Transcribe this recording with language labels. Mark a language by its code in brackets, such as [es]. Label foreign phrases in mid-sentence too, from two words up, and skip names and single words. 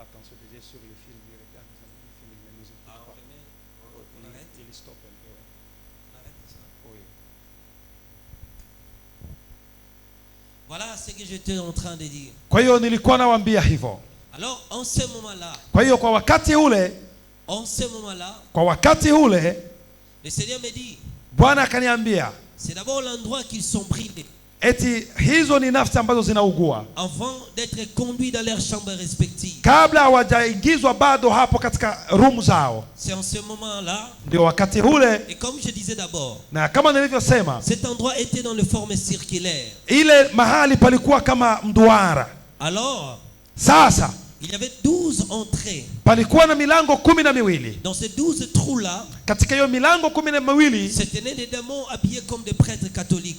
[fr] Voilà ce que j'étais en train de dire. [sw] Kwa hiyo nilikuwa nawaambia hivyo. [fr] Alors, en ce moment-là, [sw] Kwa hiyo kwa wakati ule, [fr] le Seigneur me dit, [sw] Bwana akaniambia, [fr] c'est d'abord l'endroit qu'ils sont brûlés [sw] eti hizo ni nafsi ambazo zinaugua [fr] avant d'être conduits dans leurs chambres respectives. [sw] kabla hawajaingizwa bado hapo katika room zao. [fr] C'est en ce moment-là, [sw] Ndio wakati ule, [fr] et comme je disais d'abord, [sw] na kama nilivyosema, [fr] cet endroit était dans le forme circulaire. [sw] ile mahali palikuwa kama mduara. [fr] Alors, [sw] Sasa [fr] il y avait 12 entrées. [sw] palikuwa na milango 12. [fr] Dans ces 12 trous-là, [sw] Katika hiyo milango 12 [fr] se tenaient des démons habillés comme des prêtres catholiques.